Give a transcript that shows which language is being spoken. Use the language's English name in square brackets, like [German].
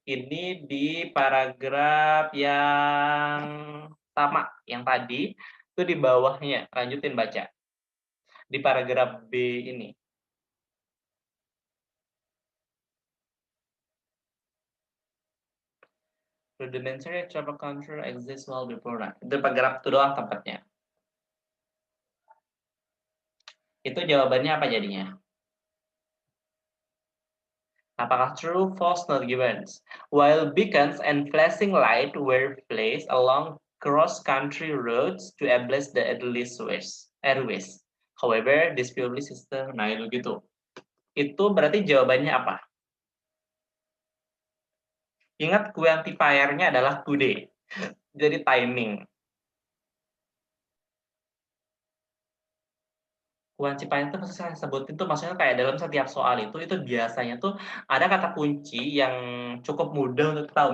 [Indonesian] Ini di paragraf yang sama, yang tadi itu di bawahnya. Lanjutin baca. Di paragraf B ini. [English] Rudimentary traffic control exists well before that. [Indonesian] Itu paragraf itu doang tempatnya. Itu jawabannya apa jadinya? Apakah true, false, not given? [English] While beacons and flashing light were placed along cross-country roads to establish the airways. However, this purely system, [Indonesian] nah itu gitu. Itu berarti jawabannya apa? Ingat quantifier-nya adalah today. Jadi timing. Quantifier itu maksud saya sebutin tuh maksudnya kayak dalam setiap soal itu biasanya tuh ada kata kunci yang cukup mudah untuk tahu.